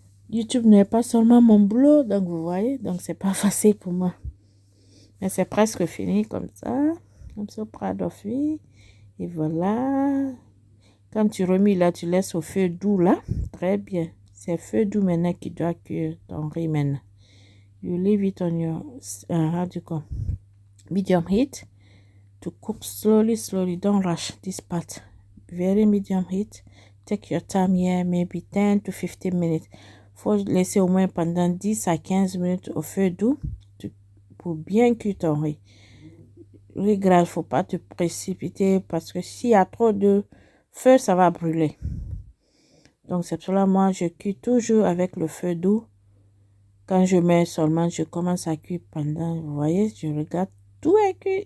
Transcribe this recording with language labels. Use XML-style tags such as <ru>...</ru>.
<fr>YouTube n'est pas seulement mon boulot, donc vous voyez, donc c'est pas facile pour moi. Mais c'est presque fini comme ça.</fr> <en>I'm so proud of you.</en> <fr>Et voilà. Quand tu remis là, tu laisses au feu doux là. Très bien. C'est feu doux maintenant qui doit cuire ton riz maintenant.</fr> <en>You leave it on your, how do you call, medium heat to cook slowly. Don't rush this part. Very medium heat. Take your time here, maybe 10 to 15 minutes.</en> <fr>Faut laisser au moins pendant 10 à 15 minutes au feu doux pour bien cuire ton riz. Riz gras, faut pas te précipiter parce que s'il y a trop de feu, ça va brûler. Donc c'est pour cela moi je cuis toujours avec le feu doux. Quand je mets seulement, je commence à cuire pendant, vous voyez, je regarde, tout est cuit.</fr>